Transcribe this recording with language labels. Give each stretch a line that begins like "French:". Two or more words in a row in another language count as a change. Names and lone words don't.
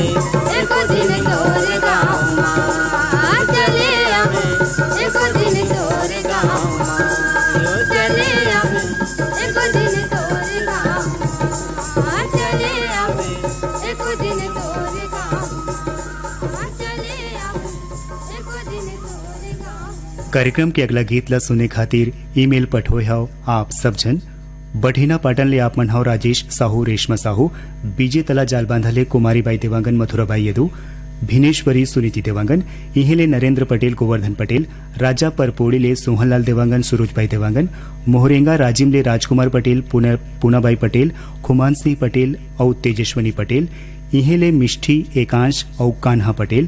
Chhattisgarhi: एको दिन तोरे गाँव माँ चले आवे एको दिन तोरे गाँव माँ चले आवे एको दिन तोरे गाँव माँ चले आवे एको दिन तोरे गाँव माँ चले आवे एको दिन तोरे गाँव। कार्यक्रम के अगला गीत ला सुने खातिर ईमेल पठोय हव आप सब जन बढ़ेना पाटन ले आप मन हव राजेश साहू रेशमा साहू बीजे तला जाल बांधले कुमारीबाई देवांगन मथुराबाई यदु भिनेश्वरी सुनीति देवांगन इहेले नरेंद्र पटेल गोवर्धन पटेल राजा परपोड़ी ले सोहनलाल देवांगन सुरुजबाई देवांगन मोहरेंगा राजिम ले राजकुमार पटेल पूनाबाई पटेल खुमान सिंह पटेल और तेजस्वनी पटेल इहेले मिष्ठी एकांश और कान्हा पटेल